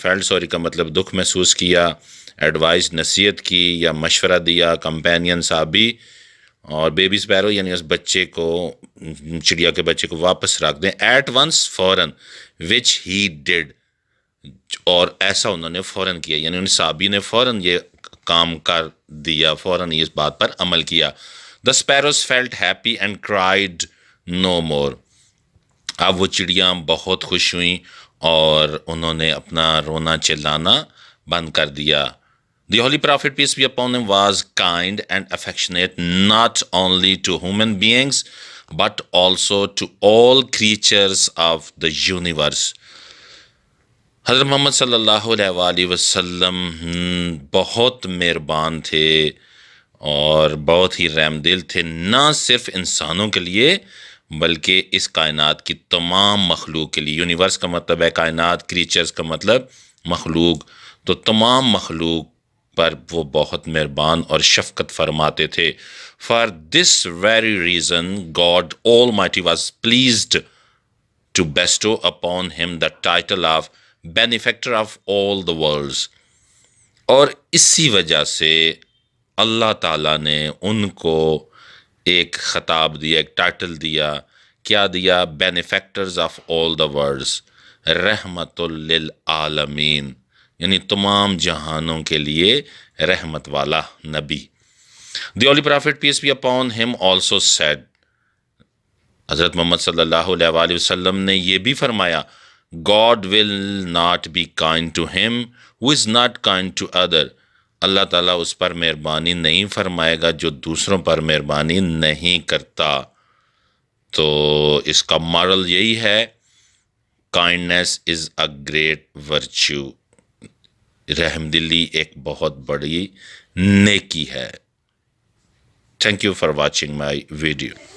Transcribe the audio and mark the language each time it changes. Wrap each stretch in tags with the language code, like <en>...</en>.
<ur>Field sorry کا مطلب دکھ محسوس کیا، ایڈوائز نصیحت کی یا مشورہ دیا کمپینین صحابی، اور بیبی سپیرو یعنی اس بچے کو، چڑیا کے بچے کو واپس رکھ دیں. ایٹ ونس، فوراً،</ur> <en>which he did,</en> <ur>اور ایسا انہوں نے فوراً کیا، یعنی ان صحابی نے فوراً یہ کام کر دیا، فوراً اس بات پر عمل کیا.</ur> <en>The sparrows felt happy and cried no more.</en> <ur>اب وہ چڑیاں بہت خوش ہوئیں اور انہوں نے اپنا رونا چلانا بند کر دیا.</ur> <en>The Holy Prophet, peace be upon him, was kind and affectionate not only to human beings but also to all creatures of the universe.</en> <ur>حضرت محمد صلی اللہ علیہ وآلہ وسلم بہت مہربان تھے اور بہت ہی رحم دل تھے، نہ صرف انسانوں کے لیے بلکہ اس کائنات کی تمام مخلوق کے لیے. یونیورس کا مطلب ہے کائنات، کریچرز کا مطلب مخلوق، تو تمام مخلوق پر وہ بہت مہربان اور شفقت فرماتے تھے.</ur> <en>For this very reason God Almighty was pleased to bestow upon him the title of benefactor of all the worlds.</en> <ur>اور اسی وجہ سے اللہ تعالیٰ نے ان کو ایک خطاب دیا، ایک ٹائٹل دیا. کیا دیا؟</ur> <en>benefactors of all the worlds,</en> <ur>رحمت للعالمین، یعنی تمام جہانوں کے لیے رحمت والا نبی.</ur> <en>The Holy Prophet, peace be upon him, also said,</en> <ur>حضرت محمد صلی اللہ علیہ وآلہ وسلم نے یہ بھی فرمایا،</ur> <en>God will not be kind to him who is not kind to other.</en> <ur>اللہ تعالیٰ اس پر مہربانی نہیں فرمائے گا جو دوسروں پر مہربانی نہیں کرتا. تو اس کا مارل یہی ہے،</ur> <en>kindness is a great virtue,</en> <ur>رحم دلی ایک بہت بڑی نیکی ہے.</ur> <en>Thank you for watching my video.</en>